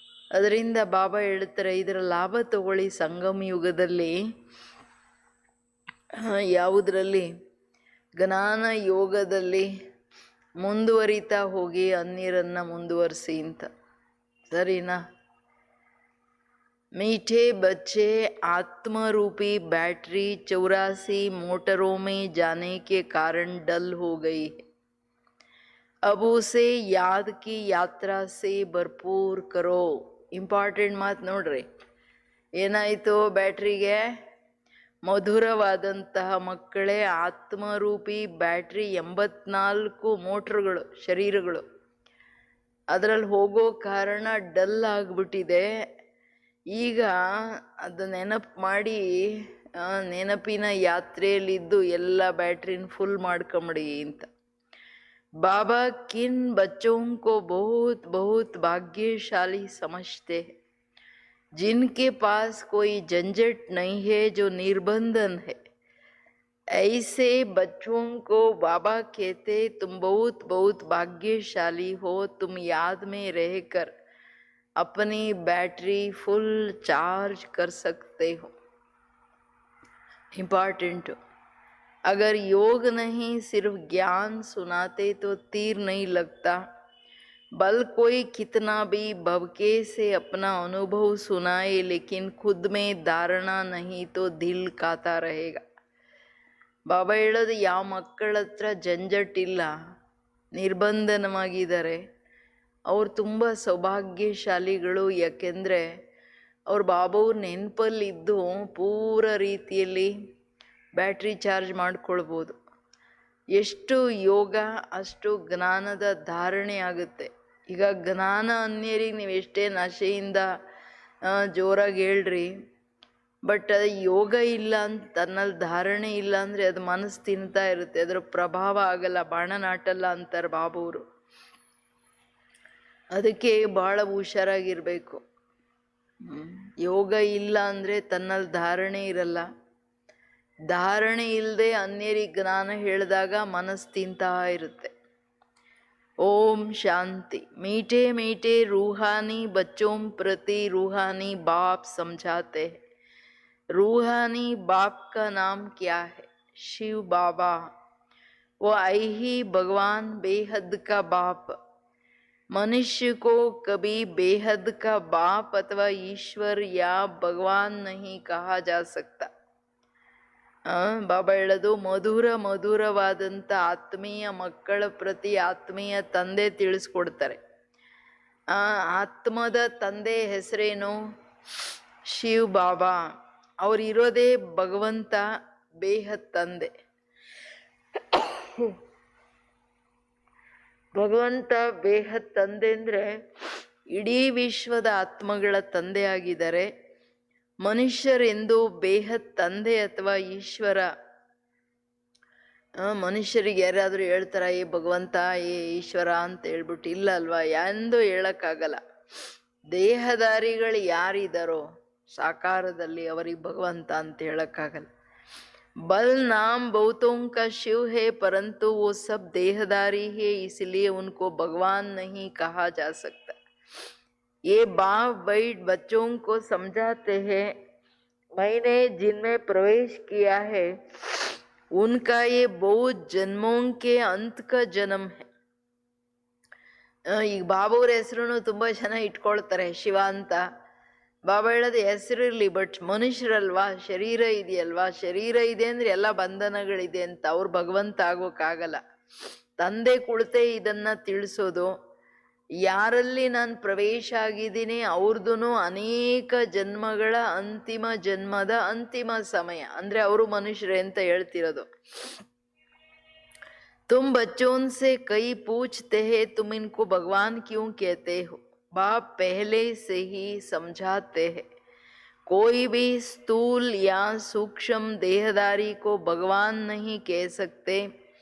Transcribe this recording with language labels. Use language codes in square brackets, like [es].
[kn] ಅದರಿಂದ ಬಾಬಾ ಹೇಳ್ತಾರೆ, ಇದರ ಲಾಭ ತಗೊಳ್ಳಿ. ಸಂಗಮ ಯುಗದಲ್ಲಿ ಯಾವುದರಲ್ಲಿ ಜ್ಞಾನ ಯೋಗದಲ್ಲಿ ಮುಂದುವರಿತಾ ಹೋಗಿ ಅನ್ಯರನ್ನು ಮುಂದುವರಿಸಿ ಅಂತ. ಸರಿನಾ? [hi] मीठे बच्चे आत्मरूपी बैटरी 84 मोटरों में जाने के कारण डल हो गई है. अब उसे याद की यात्रा से भरपूर करो. [kn] ಇಂಪಾರ್ಟೆಂಟ್ ಮಾತು ನೋಡ್ರಿ. ಏನಾಯಿತು ಬ್ಯಾಟ್ರಿಗೆ? ಮಧುರವಾದಂತಹ ಮಕ್ಕಳೇ, ಆತ್ಮರೂಪಿ ಬ್ಯಾಟ್ರಿ 84 ಮೋಟ್ರುಗಳು, ಶರೀರಗಳು ಅದರಲ್ಲಿ ಹೋಗೋ ಕಾರಣ ಡಲ್ ಆಗಿಬಿಟ್ಟಿದೆ. ಈಗ ಅದು ನೆನಪು ಮಾಡಿ ನೆನಪಿನ ಯಾತ್ರೆಯಲ್ಲಿದ್ದು ಎಲ್ಲ ಬ್ಯಾಟ್ರಿನ ಫುಲ್ ಮಾಡ್ಕೊಂಬಿಡಿ ಅಂತ. [hi] ಬಾಬಾ ಕಿನ್ ಬಚ್ಚೋं को बहुत बहुत भाग्यशाली समझते हैं, जिनके पास कोई झंझट नहीं है, जो निर्बंधन है. ऐसे बच्चों को बाबा कहते, तुम बहुत बहुत भाग्यशाली हो, तुम याद में रहकर अपनी बैटरी फुल चार्ज कर सकते हो. इम्पॉर्टेंट. अगर योग नहीं सिर्फ ज्ञान सुनाते तो तीर नहीं लगता. बल कोई कितना भी भवके से अपना अनुभव सुनाए, लेकिन खुद में धारणा नहीं तो दिल काता रहेगा. [kn] ಬಾಬಾ ಹೇಳೋದು, ಯಾವ ಮಕ್ಕಳ ಹತ್ರ ಜಂಜಟ್ಟಿಲ್ಲ, ನಿರ್ಬಂಧನವಾಗಿದ್ದಾರೆ, ಅವ್ರು ತುಂಬ ಸೌಭಾಗ್ಯಶಾಲಿಗಳು. ಯಾಕೆಂದರೆ ಅವ್ರು ಬಾಬಾವ್ರ ನೆನಪಲ್ಲಿದ್ದು ಪೂರ ರೀತಿಯಲ್ಲಿ ಬ್ಯಾಟ್ರಿ ಚಾರ್ಜ್ ಮಾಡ್ಕೊಳ್ಬೋದು. ಎಷ್ಟು ಯೋಗ ಅಷ್ಟು ಜ್ಞಾನದ ಧಾರಣೆ ಆಗುತ್ತೆ. ಈಗ ಜ್ಞಾನ ಅನ್ಯರಿಗೆ ನೀವು ಎಷ್ಟೇ ನಶೆಯಿಂದ ಜೋರಾಗಿ ಹೇಳ್ರಿ, ಬಟ್ ಅದು ಯೋಗ ಇಲ್ಲ ಅಂತ ತನ್ನಲ್ಲಿ ಧಾರಣೆ ಇಲ್ಲ ಅಂದರೆ ಅದು ಮನಸ್ಸು ತಿಂತಾ ಇರುತ್ತೆ, ಅದರ ಪ್ರಭಾವ ಆಗಲ್ಲ, ಬಾಣ ನಾಟಲ್ಲ ಅಂತಾರೆ ಬಾಬೂರು. ಅದಕ್ಕೆ ಭಾಳ ಹುಷಾರಾಗಿರಬೇಕು. ಯೋಗ ಇಲ್ಲ ಅಂದರೆ ತನ್ನಲ್ಲಿ ಧಾರಣೆ ಇರಲ್ಲ. ಧಾರಣೆ ಇಲ್ಲದೆ ಅನ್ಯರಿಗೆ ಜ್ಞಾನ ಹೇಳಿದಾಗ ಮನಸ್ಸು ತಿಂತಾ ಇರುತ್ತೆ. ಓಂ ಶಾಂತಿ. [hi] मीठे मीठे रूहानी बच्चों प्रति रूहानी बाप समझाते हैं. रूहानी बाप का नाम क्या है? शिव बाबा. वो आई ही भगवान बेहद का बाप. मनुष्य को कभी बेहद का बाप अथवा ईश्वर या भगवान नहीं कहा जा सकता. [kn] ಬಾಬಾ ಹೇಳೋದು, ಮಧುರವಾದಂಥ ಆತ್ಮೀಯ ಮಕ್ಕಳ ಪ್ರತಿ ಆತ್ಮೀಯ ತಂದೆ ತಿಳಿಸ್ಕೊಡ್ತಾರೆ. ಆತ್ಮದ ತಂದೆ ಹೆಸರೇನು? ಶಿವ್ ಬಾಬಾ. ಅವರಿರೋದೇ ಭಗವಂತ ಬೇಹದ್ ತಂದೆ. ಭಗವಂತ ಬೇಹದ್ ತಂದೆ ಅಂದರೆ ಇಡೀ ವಿಶ್ವದ ಆತ್ಮಗಳ ತಂದೆ ಆಗಿದ್ದಾರೆ. ಮನುಷ್ಯರೆಂದು ಬೇಹದ್ ತಂದೆ ಅಥವಾ ಈಶ್ವರ. ಮನುಷ್ಯರಿಗೆ ಯಾರಾದರೂ ಹೇಳ್ತಾರ ಏ ಭಗವಂತ ಏ ಈಶ್ವರ ಅಂತ ಹೇಳ್ಬಿಟ್ಟು? ಇಲ್ಲ ಅಲ್ವಾ, ಎಂದು ಹೇಳಕ್ಕಾಗಲ್ಲ. ದೇಹಧಾರಿಗಳು ಯಾರಿದ್ದಾರೋ ಸಾಕಾರದಲ್ಲಿ ಅವರಿಗೆ ಭಗವಂತ ಅಂತ ಹೇಳಕ್ಕಾಗಲ್ಲ. [hi] बल नाम बहुतों का शिव है, परंतु वो सब देहदारी है, इसलिए उनको भगवान नहीं कहा जा सकता. ये बाप बैठ बच्चों को समझाते हैं, मैंने जिनमें प्रवेश किया है उनका ये बहुत जन्मों के अंत का जन्म है. [kn] ಈಗ ಬಾಬಾವ್ರ ಹೆಸರು ತುಂಬಾ ಜನ ಇಟ್ಕೊಳ್ತಾರೆ ಶಿವ ಅಂತ. ಬಾಬಾ ಹೇಳೋದು ಹೆಸರಿರ್ಲಿ, ಬಟ್ ಮನುಷ್ಯರಲ್ವಾ, ಶರೀರ ಇದೆಯಲ್ವಾ, ಶರೀರ ಇದೆ ಅಂದ್ರೆ ಎಲ್ಲ ಬಂಧನಗಳಿದೆ ಅಂತ. ಅವ್ರು ಭಗವಂತ ಆಗೋಕ್ಕಾಗಲ್ಲ. ತಂದೆ ಕುಳಿತೆ ಇದನ್ನ ತಿಳಿಸೋದು. ಯಾರಲ್ಲಿ ನಾನು ಪ್ರವೇಶ ಆಗಿದ್ದೀನಿ ಅವ್ರದ್ದು ಅನೇಕ ಜನ್ಮಗಳ ಅಂತಿಮ ಜನ್ಮದ ಅಂತಿಮ ಸಮಯ ಅಂದ್ರೆ ಅವರು ಮನುಷ್ಯರೇ ಅಂತ ಹೇಳ್ತಿರೋದು. [hi] तुम बच्चों से कई पूछते हैं तुम इनको भगवान क्यों कहते हो. बाप पहले से ही समझाते हैं. कोई भी स्थूल या सूक्ष्म देहधारी को भगवान नहीं कह सकते.